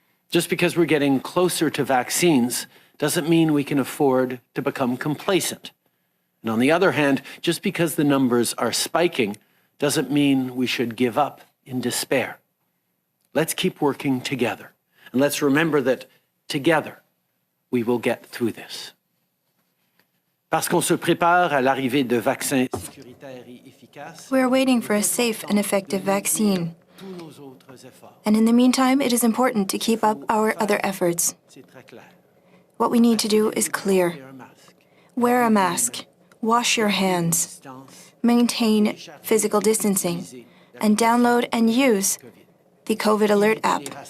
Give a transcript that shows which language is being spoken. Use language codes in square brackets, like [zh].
[en] Just because we're getting closer to vaccines doesn't mean we can afford to become complacent. And on the other hand, just because the numbers are spiking doesn't mean we should give up in despair. Let's keep working together. And let's remember that together we will get through this. [fr] Parce qu'on se prépare à l'arrivée de vaccins sécuritaires et efficaces. [en] We're waiting for a safe and effective vaccine. And in the meantime, it is important to keep up our other efforts. What we need to do is clear. Wear a mask, wash your hands, maintain physical distancing, and download and use the COVID Alert app.